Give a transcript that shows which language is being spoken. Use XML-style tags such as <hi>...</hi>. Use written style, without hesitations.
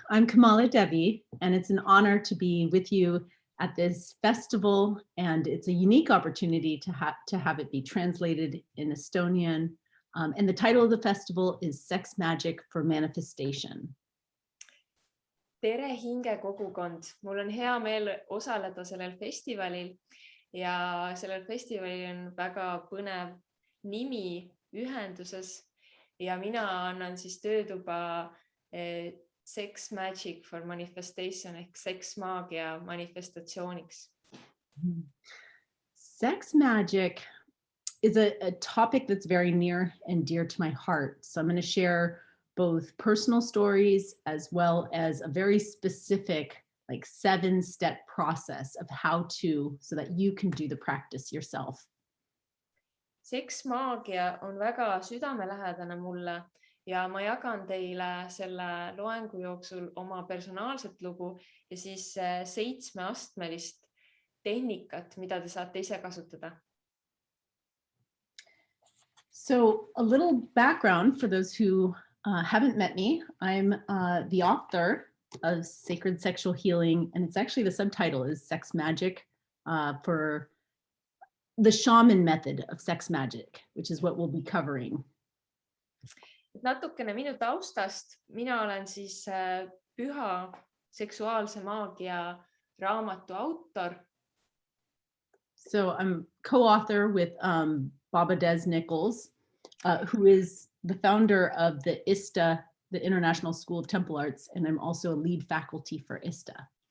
<en>I'm KamalaDevi, and it's an honor to be with you at this festival, and it's a unique opportunity to have it be translated in Estonian. And the title of the festival is Sex Magic for Manifestation.</en> <et>Tere hinge kogukond, mul on hea meel osaleda sellel festivalil ja sellel festivalil on väga põnev nimi Ühenduses ja mina annan siis töötuba Sex Magic for Manifestation ehk seksmaagia manifestatsiooniks.</et> <en>Sex magic is a topic that's very near and dear to my heart. So I'm going to share both personal stories as well as a very specific, like 7-step process of how to, so that you can do the practice yourself.</en> <et>Seksmaagia on väga südamelähedane mulle ja ma jagan teile selle loengu jooksul oma personaalset lugu ja siis 7-astmelist tehnikat, mida te saate ise kasutada.</et> <en>So a little background for those who haven't met me. I'm the author of Sacred Sexual Healing, and it's actually the subtitle is Sex Magic for the Shaman method of sex magic, which is what we'll be covering.</en> <et>Natukene minu taustast. Mina olen siis püha seksuaalse maagia raamatu autor.</et> <en>So I'm co-author with Baba Des Nichols, who is the founder of the ISTA, the International School of Temple Arts, and I'm also a lead faculty for ISTA.</en>